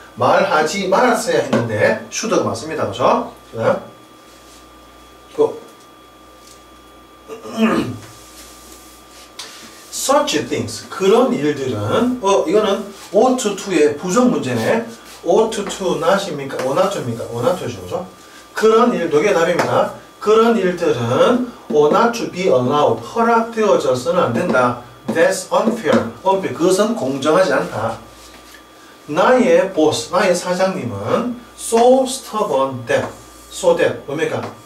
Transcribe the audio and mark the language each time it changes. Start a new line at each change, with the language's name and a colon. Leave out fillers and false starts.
Korean: 말하지 말았어야 했는데 should가 맞습니다. 그죠? such things 그런 일들은 이거는 ought to의 부정 문제네.
English: ought to not입니까? ought to입니까?
Korean: ought to죠. 그죠? 그런 일 두 개 답입니다. 그런 일들은
English: ought not to be allowed
Korean: 허락되어져서는 안 된다.
English: That's unfair.
Korean: 그것은 공정하지 않다. 나의 boss, 나의 사장님은
English: so stubborn that
Korean: 뭡니까?